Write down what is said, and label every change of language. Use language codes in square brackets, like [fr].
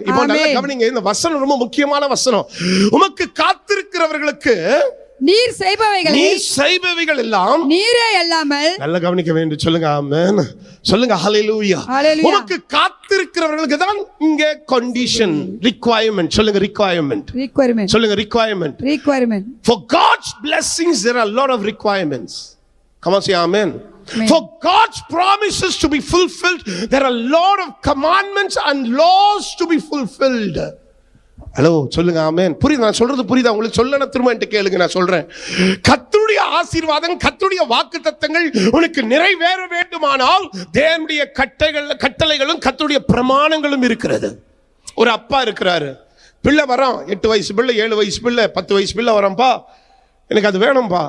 [ta] இப்போ நல்ல கவனிங்க, இந்த வசனம் ரொம்ப முக்கியமான வசனம். உமக்கு காத்திருக்கிறவர்களுக்கு நீர் செய்பவைகள் எல்லாம் நீரே அல்லாமல். நல்ல கவனிக்க வேண்டும். சொல்லுங்க ஆமென். சொல்லுங்க ஹல்லேலூயா. உமக்கு காத்திருக்கிறவர்களுக்கு தான் இங்க கண்டிஷன், ரிக்வயர்மென்ட். சொல்லுங்க ரிக்வயர்மென்ட். சொல்லுங்க ரிக்வயர்மென்ட். [en] For God's blessings there are a lot of requirements. Come on, say amen. For God's promises to be fulfilled, there are a lot of commandments and laws to be fulfilled. [ta] Hello சொல்லுங்க ஆமென். புரியுது? நான் சொல்றது புரியுதா உங்களுக்கு? சொல்லன திரும்ப என்கிட்ட கேளுங்க, நான் சொல்றேன். கர்த்தருடைய ஆசீர்வாதம், கர்த்தருடைய வாக்குத்தத்தங்கள் உனக்கு நிறைவேற வேண்டுமானால் தேவனுடைய கட்டளைகளும் கர்த்தருடைய பிரமாணங்களும் இருக்கிறது. ஒரு அப்பா இருக்கிறாரு, பிள்ளை வரான், 8 வயசு பிள்ளை, 7 வயசு பிள்ளை, 10 வயசு பிள்ளை வரான்ப்பா, எனக்கு அது வேணும்பா.